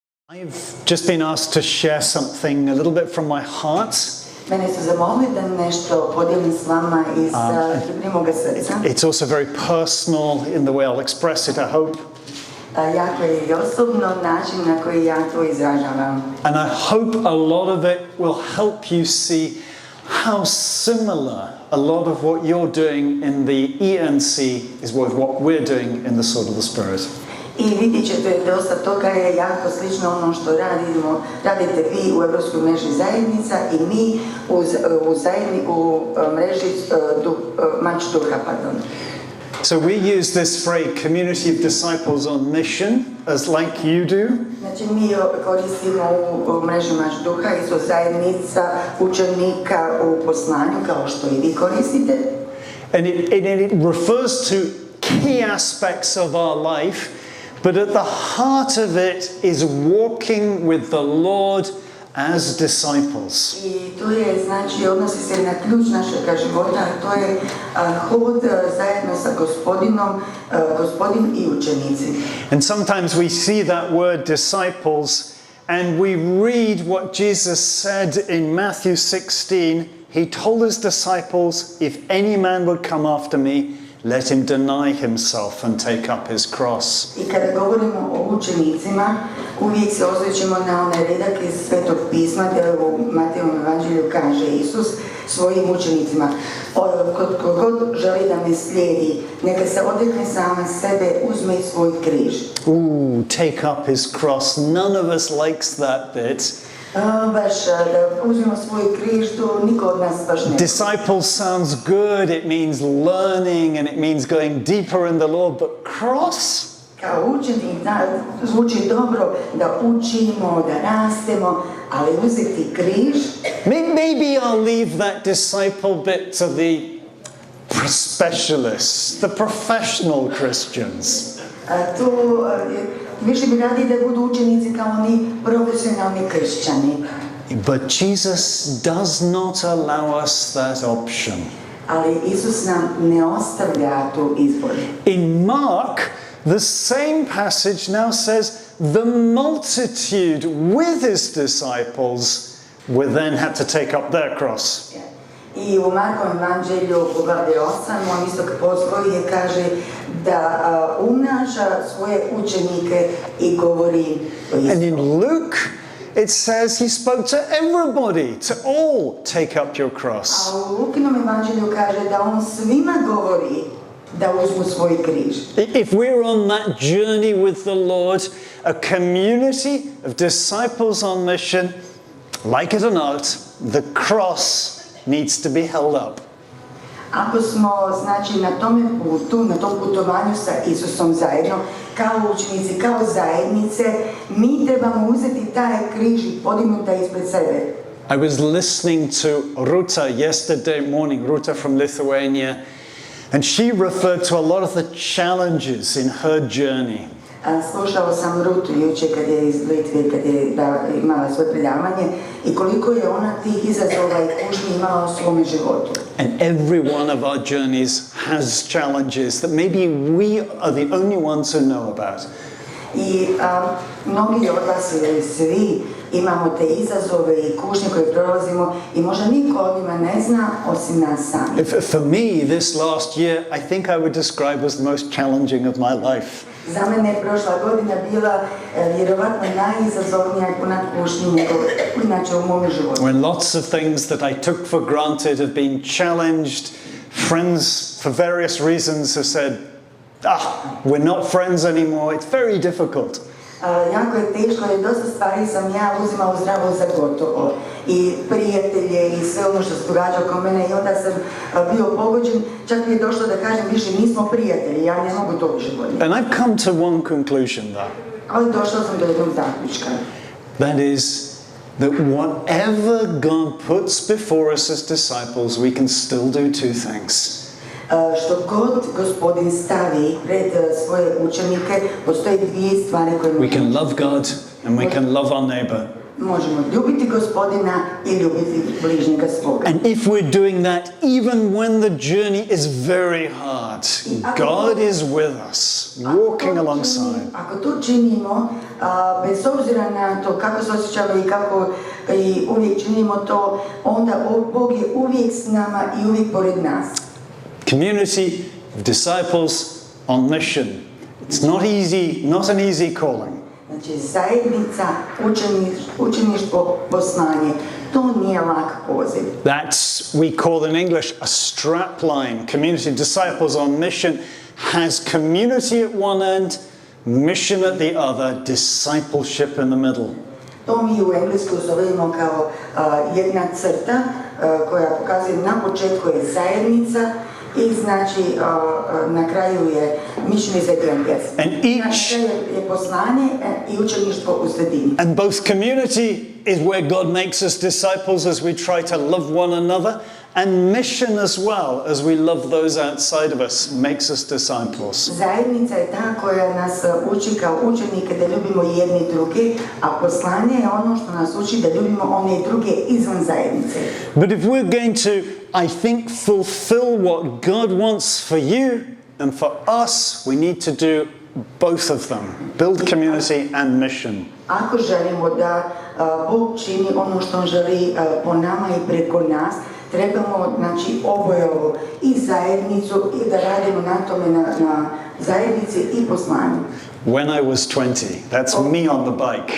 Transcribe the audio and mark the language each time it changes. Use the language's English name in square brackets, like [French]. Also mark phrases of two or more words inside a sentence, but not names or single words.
[English] I've just been asked to share something a little bit from my heart. [Croatian] Mene su zamolili da nešto podijelim s vama iz moga srca. [English] It's also very personal in the way I'll express it, I hope. [Croatian] Jako je i osobno način na koji ja to izražavam. [English] And I hope a lot of it will help you see how similar a lot of what you're doing in the ENC is with what we're doing in the Sword of the Spirit. [Croatian] I vidjet ćete dosta toga je jako slično ono što radite vi u Europskoj mreži zajednica i mi u mreži Mač Duha. [English] So we use this phrase, community of disciples on mission, as like you do. [Croatian] Znači mi koristimo u mreži Mač Duha isto zajednica učenika u poslanju kao što i vi koristite. [English] And it refers to key aspects of our life. But at the heart of it is walking with the Lord as disciples. [Croatian] I to je, znači, odnosi se na ključ našega života, a to je hod zajedno sa Gospodin i učenici. [English] And sometimes we see that word disciples and we read what Jesus said in Matthew 16. He told his disciples, if any man would come after me, let him deny himself and take up his cross. [Croatian] I kada govorimo o učenicima, uvijek se osvrćemo na onaj redak iz Svetog pisma, gdje u Matejovom evanđelju kaže Isus svojim učenicima: Kogod želi da me slijedi, neka se odrekne sama sebe, uzme i svoj križ. [English] Take up his cross. None of us likes that bit. [Croatian] Baš da uzmemo svoj križ, to niko od nas baš ne. [English] Disciples sounds good, it means learning and it means going deeper in the Lord, but cross? [Croatian] Kao učenik zvuči dobro da učimo, da rastemo, ali uzeti križ. [English] Maybe I'll leave that disciple bit to the specialists, the professional Christians. [Croatian] Više bi radi da budu učenici kao oni profesionalni kršćani. [English] But Jesus does not allow us that option. [Croatian] Ali Isus nam ne ostavlja tu izbor. [English] In Mark, the same passage now says the multitude with his disciples would then have to take up their cross. [Croatian] I u Markovom evanđelju poglavlje 8, on isto postoji kaže da umnaža svoje učenike i govori o istom. [English] And in Luke, it says he spoke to everybody, to all take up your cross. [Croatian] A u Lukinom evanđelju kaže da on svima govori da uzmu svoj križ. [English] If we're on that journey with the Lord, a community of disciples on mission, like it or not, the cross needs to be held up. [Croatian] Ako smo, znači, na tome putu, na tom putovanju sa Isusom zajedno, kao učenici, kao zajednice, mi trebamo uzeti taj križ i podignuti ispred sebe. [English] I was listening to Ruta yesterday morning, Ruta from Lithuania, and she referred to a lot of the challenges in her journey. [Croatian] Slušao sam Rutu jučer kad je iz Litve, kad je imala svoje predavanje i koliko je ona tih izazova i kušnji imala u svome životu. [English] And every one of our journeys has challenges that maybe we are the only ones who know about. [Croatian] I mnogi od vas ili svi imamo te izazove i kušnje koje prolazimo i možda niko od njima ne zna osim nas sami. [English] For me, this last year, I think I would describe as the most challenging of my life. [Croatian] Za mene je prošla godina bila vjerovatno najizazovnija i puna kušnji inače u mom životu. [English] When lots of things that I took for granted have been challenged, friends for various reasons have said, we're not friends anymore, it's very difficult. [Croatian] Jako je teško jer dosta stvari sam ja uzimao zdravo za gotovo. I prijatelje i sve ono što se događa oko mene i onda sam bio pogođen, čak mi je došlo da kažem više nismo prijatelji, ja ne mogu to više bolje. [English] And I've come to one conclusion though. [Croatian] Ali došao sam do jednog zaključka. [English] That is that whatever God puts before us as disciples, we can still do two things. [Croatian] Što god Gospodin stavi pred svoje učenike, postoje dvije stvari koje [English] we can love God and we can love our neighbor. [Croatian] možemo ljubiti Gospodina i ljubiti bližnjega svoga. [English] And if we're doing that, even when the journey is very hard, God is with us, walking alongside. [Croatian] Ako to činimo, bez obzira na to kako se osjećamo i kako i uvijek činimo to, onda Bog je uvijek s nama i uvijek pored nas. [English] Community of disciples on mission. It's not easy, not an easy calling. [Croatian] Znači, zajednica, učeništvo, poslanje, to nije lak poziv. [English] That's, we call in English, a strap line. Community disciples on mission has community at one end, mission at the other, discipleship in the middle. [Croatian] To mi u englesku zovemo kao jedna crta koja pokazuje na početku je zajednica i znači na kraju je [English] missionary evangelist. And each [Croatian] je poslanje i učeništvo u sredini. [English] And both community is where God makes us disciples as we try to love one another, and mission as well, as we love those outside of us, makes us disciples. [Croatian] Zajednica je ta koja nas uči kao učenike da ljubimo jedni druge, a poslanje je ono što nas uči da ljubimo one druge izvan zajednice. [English] But if we're going to, I think, fulfill what God wants for you and for us, we need to do both of them, build community and mission. [Croatian] Ako želimo da Bog čini ono što on želi po nama i preko nas, trebamo znači oboje ovo, i zajednicu, i da radimo na tome na zajednici i poslanju. [English] When I was 20, that's me on the bike.